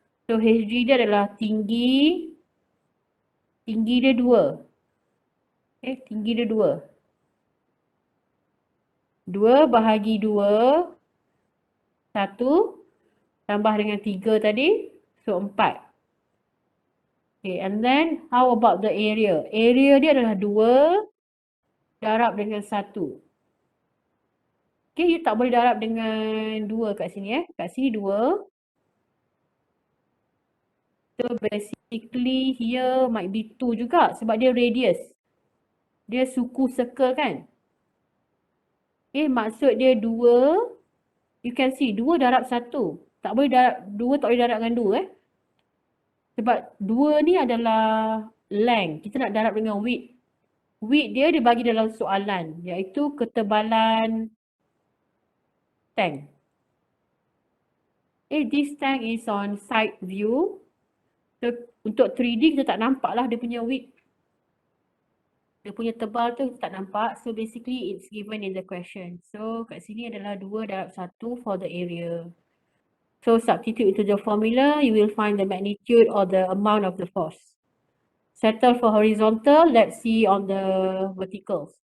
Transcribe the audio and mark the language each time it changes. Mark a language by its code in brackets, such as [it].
[ms] So, Hg dia adalah tinggi dia 2. Okay, tinggi dia 2. 2 bahagi 2, 1 tambah dengan 3 tadi, so 4. [en] Okay, and then how about the area? [ms] Area dia adalah 2 darab dengan 1. Okay, you tak boleh darab dengan 2 kat sini Kat sini 2. [en] So basically here might be 2 [ms] juga sebab dia radius. Dia suku circle kan? Okay, maksud dia 2. [en] You can see 2 darab 1. [ms] Tak boleh darab 2, tak boleh darab dengan 2 Sebab 2 ni adalah length. Kita nak darab dengan width. Width dia dibagi dalam soalan, iaitu ketebalan tank. [en] This tank is on side view. So, [ms] untuk 3D kita tak nampak lah dia punya [en] width. [ms] Dia punya tebal tu tak nampak. [en] So basically it's given in the question. [ms] So kat sini adalah 2/1 [en] for the area. So substitute into the formula, you will find the magnitude or the amount of the force. Settle for horizontal, let's see on the verticals.